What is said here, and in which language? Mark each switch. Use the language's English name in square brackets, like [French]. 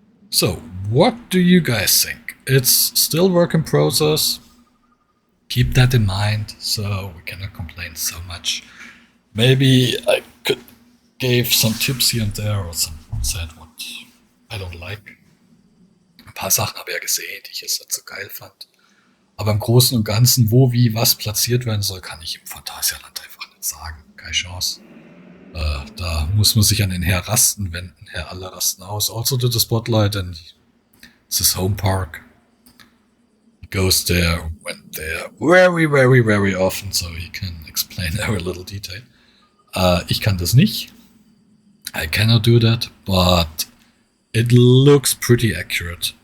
[English] So, what do you guys think? It's still work in process. Keep that in mind, so we cannot complain so much. maybe I could give some tips here and there or some said what I don't like. [German] Ein paar Sachen habe ich ja gesehen, die ich jetzt nicht so geil fand. Aber im Großen und Ganzen, wo, wie, was platziert werden soll, kann ich im Phantasialand einfach nicht sagen. Keine Chance. Da muss man sich an den Herr Rasten wenden. Herr Alle rasten aus. [English] Also to the spotlight and it's his home park. He goes there, went there very, very, very often, so he can explain every little detail. [German] Ich kann das nicht. [English] I cannot do that, but it looks pretty accurate.